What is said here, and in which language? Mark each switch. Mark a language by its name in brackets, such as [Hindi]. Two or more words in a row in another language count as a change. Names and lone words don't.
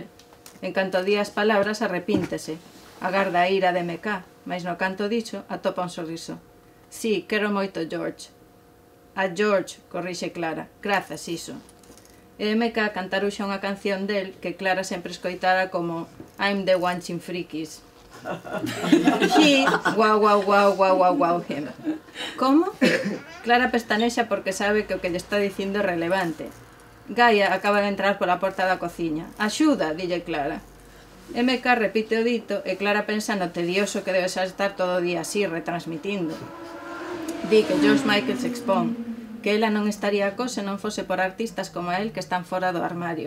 [Galician] En canto di as palabras, arrepíntese. Agarda a ira de MK, mas no canto dicho, atopa un sorriso. Sí, quero moito George. A George, corrixe Clara. Grazas, iso. E MK cantaruxa unha canción del que Clara sempre escoitara como [English] I'm the Watching Freakies. He, wow, wow, wow, wow, wow, wow, him. [Galician] Como? Clara pestanexa porque sabe que o que lle está dicindo é relevante. Gaia acaba de entrar pola porta da cociña. Axuda, dille Clara. MK repite o dito e Clara pensa no tedioso que debe estar todo o día así, retransmitindo. Di que George Michael se expón, que ela non estaría acó se non fose por artistas como a él que están fora do armario.